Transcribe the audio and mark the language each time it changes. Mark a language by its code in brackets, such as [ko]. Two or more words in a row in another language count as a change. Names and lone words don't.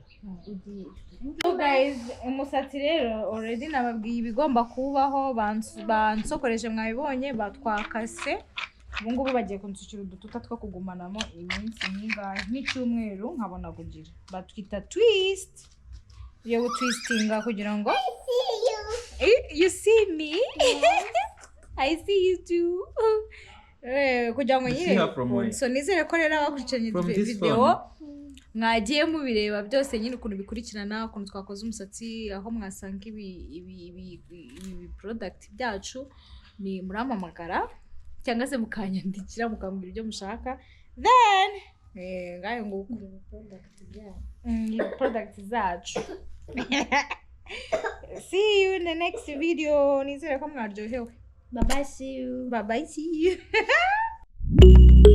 [en] So guys, [rw] umusatsi rero already nababwiye ibigomba kubaho bansokoreje mwabibonye batwakase ubu ngubu bagiye kunsukira udututa two kugumanamo iminsi n'ingahe nk'icyumweru nkabona kugira batwita twist yo twistinga kugira ngo [en] you see me I see you [rw] too kugira ngo nyine so nizere ko rero abakurikiranye video mwagiye mubireba byose nyine ukuntu bikurikirana ukuntu twakoze umusatsi aho mwasanga ibi product byacu ni muramamagara cyangwa se mukanyandikira mukambwira ibyo mushaka then ngayo ngo product zacu [en] see you in the next video [rw] nizere ko mwaryohewe [en] bye bye see you bye bye see you